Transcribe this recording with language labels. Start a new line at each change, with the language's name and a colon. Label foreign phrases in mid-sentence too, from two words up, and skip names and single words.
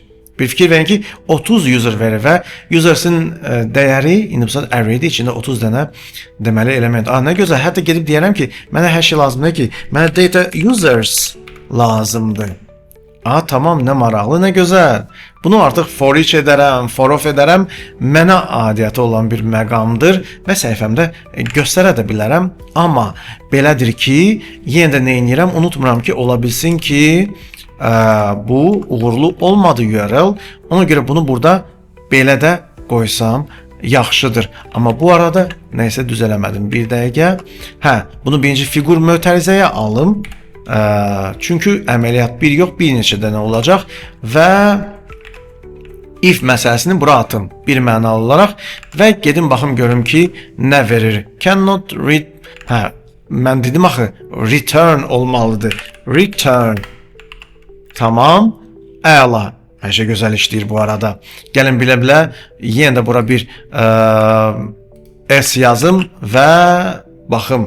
Azerbaijani: Bir fikir verin ki, 30 user verir və users'ın dəyəri
English: input array'dir,
Azerbaijani: içində 30 dənə deməli element. Nə gözəl, hətta gedib deyərəm ki, mənə hər şey lazımdır ki, mənə
English: data users
Azerbaijani: lazımdır. Tamam, nə maraqlı, nə gözəl. Bunu artıq
English: for each
Azerbaijani: edərəm,
English: for of
Azerbaijani: edərəm. Mənə adiyyəti olan bir məqamdır və səhifəmdə göstərə də bilərəm. Amma belədir ki, yenə də nə edirəm, unutmuram ki, ola bilsin ki, bu uğurlu olmadı URL. Ona görə bunu burada belə də qoysam yaxşıdır. Amma bu arada nəysə düz eləmədim. Bir dəqiqə. Bunu birinci fiqur mötərizəyə alım. Çünki əməliyyat bir yox, bir neçə dənə olacaq və if məsələsini bura atım bir mənalı olaraq və gedim baxım görüm ki, nə verir.
English: Cannot read.
Azerbaijani: Mən dedim axı, return olmalıdır. Return. Tamam. Əla. Hər şey gözəl işləyir bu arada. Gəlin bilə-bilə yenə də bura bir S yazım və baxım.